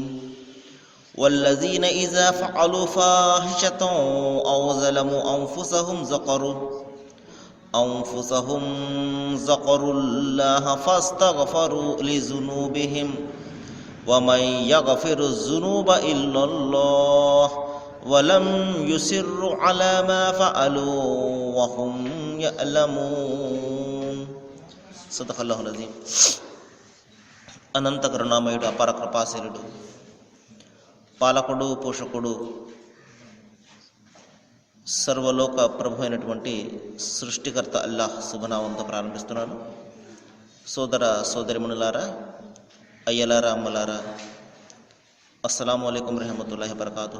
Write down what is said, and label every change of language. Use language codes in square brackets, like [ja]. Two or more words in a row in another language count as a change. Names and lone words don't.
[ar] والذين إذا فعلوا فاحشة أو ظلموا أنفسهم ذكروا الله فاستغفروا لذنوبهم ومن يغفر الذنوب إلا الله ولم يصروا على ما فعلوا وهم يعلمون. صدق الله العظيم. [te] అనంత కరుణామయుడు, అపార కృపాశీలుడు, పాలకుడు, పోషకుడు, సర్వలోక ప్రభు అయినటువంటి సృష్టికర్త అల్లాహ్ శుభనామంతో ప్రారంభిస్తున్నాను. సోదర సోదరిమణులారా, అయ్యలారా, అమ్మలారా, [ar] السلام عليكم رحمة الله وبركاته.